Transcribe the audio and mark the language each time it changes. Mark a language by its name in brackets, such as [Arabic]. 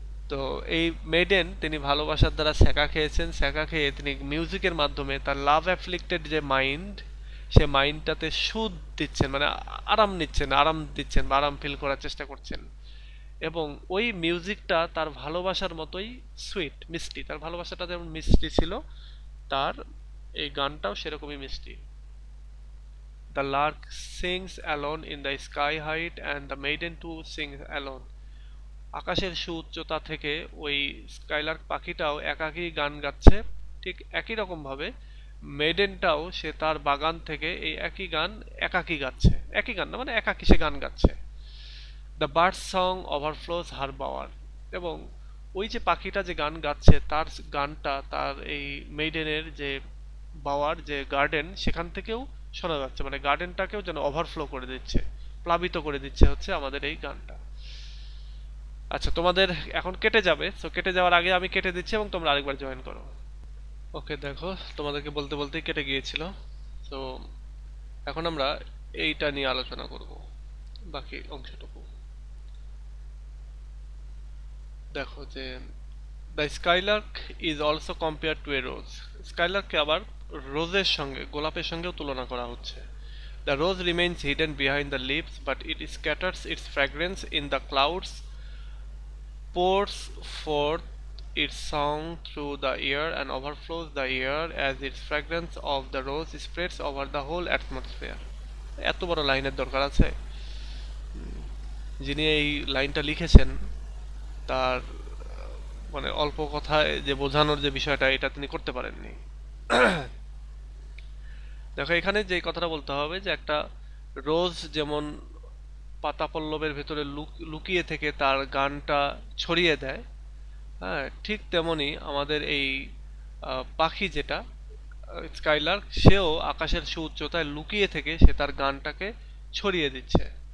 [Bangla] তো এই মেইডেন তিনি ভালোবাসার দ্বারা ছ্যাঁকা খেয়েছেন, ছ্যাঁকা খেয়ে তিনি মিউজিকের মাধ্যমে তার [English] love afflicted [Bangla] যে মাইন্ড, সে মাইন্ডটাতে সুদ দিচ্ছেন, মানে আরাম নিচ্ছেন, আরাম দিচ্ছেন বা আরাম ফিল করার চেষ্টা করছেন। এবং ওই মিউজিকটা তার ভালোবাসার মতোই সুইট, মিষ্টি, তার ভালোবাসাটা যেমন মিষ্টি ছিল তার এই গানটাও সেরকমই মিষ্টি। [English] The lark sings alone in the sky height and the maiden too sings alone. [Bangla] আকাশের সুউচ্চতা থেকে ওই স্কাইলার্ক পাখিটাও একাকী গান গাচ্ছে, ঠিক একই রকম ভাবে মেডেনটাও সে তার বাগান থেকে এই একই গান একাকী গাচ্ছে, একই গান না মানে একাকী সে গান গাচ্ছে। [English] the bird song overflows her bower, [Bangla] এবং ওই যে পাখিটা যে গান গাচ্ছে তার গানটা তার এই মেইডেনের যে বাওয়ার যে গার্ডেন সেখান থেকেও শোনা যাচ্ছে, মানে গার্ডেনটাকেও যেন ওভারফ্লো করে দিচ্ছে, প্লাবিত করে দিচ্ছে হচ্ছে আমাদের এই গানটা। আচ্ছা তোমাদের এখন কেটে যাবে, তো কেটে যাওয়ার আগে আমি কেটে দিচ্ছি এবং তোমরা আরেকবার জয়েন করো। ওকে দেখো তোমাদেরকে বলতে বলতেই কেটে গিয়েছিল। তো এখন আমরা এইটা নিয়ে আলোচনা করব, বাকি অংশটুকু। দেখো যে [English] The skylark is also compare to a rose. [Bangla] স্কাইলার্ককে আবার রোজের সঙ্গে, গোলাপের সঙ্গেও তুলনা করা হচ্ছে। [English] The rose remains hidden behind the leaves, but it scatters its fragrance in the clouds, pours forth its song through the air and overflows the air as its fragrance of the rose spreads over the whole atmosphere. [Bangla] এত বড় লাইনের দরকার আছে? যিনি এই লাইনটা লিখেছেন তার মানে অল্প কথায় যে বোঝানোর যে বিষয়টা এটা তিনি করতে পারেননি। দেখো এখানে যে কথাটা বলতে হবে যে একটা রোজ যেমন পাতা পল্লবের ভেতরে লুকিয়ে থেকে তার গানটা ছড়িয়ে দেয়, হ্যাঁ ঠিক তেমনি আমাদের এই পাখি যেটা স্কাইলার্ক, সেও আকাশের সুউচ্চতায় লুকিয়ে থেকে সে তার গানটাকে ছড়িয়ে দিচ্ছে।